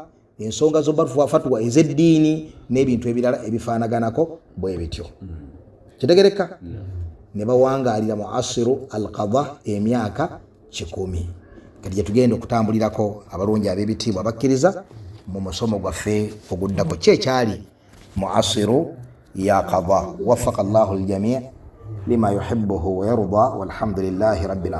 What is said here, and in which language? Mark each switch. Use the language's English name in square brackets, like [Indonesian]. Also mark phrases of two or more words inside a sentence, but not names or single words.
[Ganda] ensonga z'obafatwa ez'eddiini n'ebintu ebirala ebifaanaganako bwe bityo kitegereka ne bawangaalira mu [Arabic] عصر القضاة [Ganda] emyaka 10 kati tugenda okutambulirako abalungi ab'ebitiibwa bakkiriza mu musomo gwaffe oguddako kyekyali mu [Arabic] عصر القضاة وفق الله الجميع لما يحبه ويرضى والحمد لله رب العالمين.